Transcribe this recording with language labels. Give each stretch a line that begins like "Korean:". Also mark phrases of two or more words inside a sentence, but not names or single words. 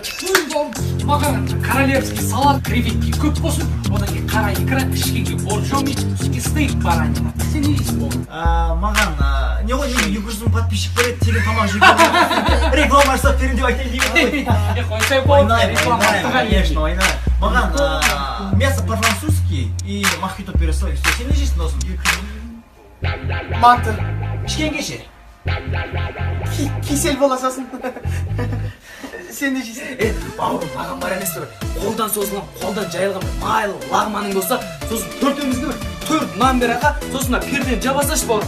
Kazakh: Маған
Russian: королевский салат,
Kazakh: креветки көп болсын. Одан кейін қара икра, ішкенге боржоми, үстіне
Russian: стейк баранина.
Kazakh: Сен не дейсің ол? Маған, не ғой менің 200 мың подписчик бар еді, тегін тамақ жеуге. Реклама жасап берін деп айтайын деймін ғой. Қойсай болды. Маған
Russian: мясо по-французски и мохито перестой.
Kazakh: Сен не жейсің осыны? Мантыр. Ішкенге ше? Кисел боласасын. Сен не жейсің? Бауырым, маған бар емес тұр. Қолдан созылған, қолдан жайылған майлы лағманың болса, сосын төртеумізді бір 4 нан бер аға, сосын перден жабасашы бауырым.